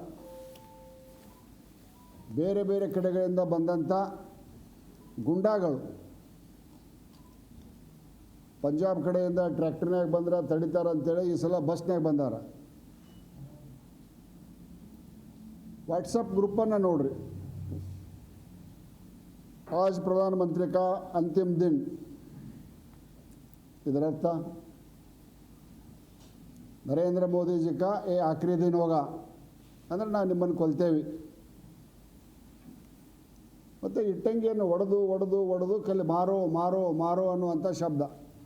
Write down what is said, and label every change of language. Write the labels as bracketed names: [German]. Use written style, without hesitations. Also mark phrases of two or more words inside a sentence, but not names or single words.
[Kannada] ಬೇರೆ ಬೇರೆ ಕಡೆಗಳಿಂದ ಬಂದಂಥ ಗುಂಡಾಗಳು ಪಂಜಾಬ್ ಕಡೆಯಿಂದ ಟ್ರ್ಯಾಕ್ಟರ್ನಾಗ ಬಂದ್ರೆ ತಡಿತಾರೆ ಅಂತೇಳಿ ಈ ಸಲ ಬಸ್ನಾಗ ಬಂದಾರ. ವಾಟ್ಸಪ್ ಗ್ರೂಪನ್ನು ನೋಡ್ರಿ. [Hindi] आज प्रधानमंत्री का अंतिम दिन, [Kannada] ಇದರರ್ಥ ನರೇಂದ್ರ ಮೋದಿಜಿ [Hindi] का ये आखिरी दिन होगा [Kannada] ಅಂದರೆ ನಾವು ನಿಮ್ಮನ್ನು ಕೊಲ್ತೇವೆ. ಮತ್ತು ಇಟ್ಟಂಗಿಯನ್ನು ಒಡೆದು ಕಲ್ಲಿ ಮಾರೋ ಅನ್ನುವಂಥ ಶಬ್ದ.